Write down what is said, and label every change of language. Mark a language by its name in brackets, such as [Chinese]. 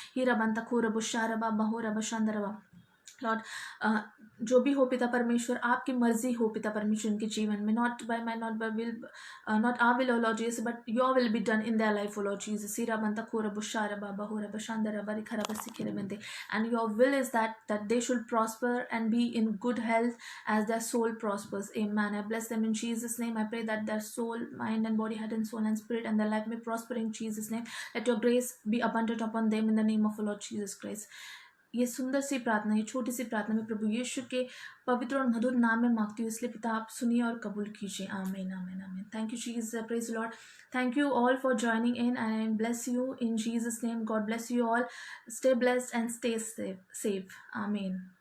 [English] हीरा बंता खोर बुशारबा बहोरबा शांदरबा। [Hindi] लॉर्ड जो भी हो पिता परमेश्वर, आपकी मर्जी हो पिता परमेश्वर उनके जीवन में, [English] Not by my, not by will, not our will o Lord Jesus, but your will be done in their life o Lord Jesus. सीरा बंता खोरा बुशारा बाबा होरा बशांदरा बारी खरा बसिखेरे बंदे, and your will is that they should prosper and be in good health as their soul prospers. Amen. I bless them in Jesus name. I pray that their soul, mind and body, head and soul and spirit and their life may prosper in Jesus name. Let your grace be abundant upon them in the name of the Lord Jesus Christ. [Hindi] ये सुंदर सी प्रार्थना, ये छोटी सी प्रार्थना में प्रभु यीशु के पवित्र और मधुर नाम में मांगती हूँ, इसलिए पिता आप सुनिए और कबूल कीजिए। आमीन आमीन आमीन। [English] Thank you Jesus, praise Lord. Thank you all for joining in and bless you in Jesus name. God bless you all. Stay blessed and stay safe. Amen.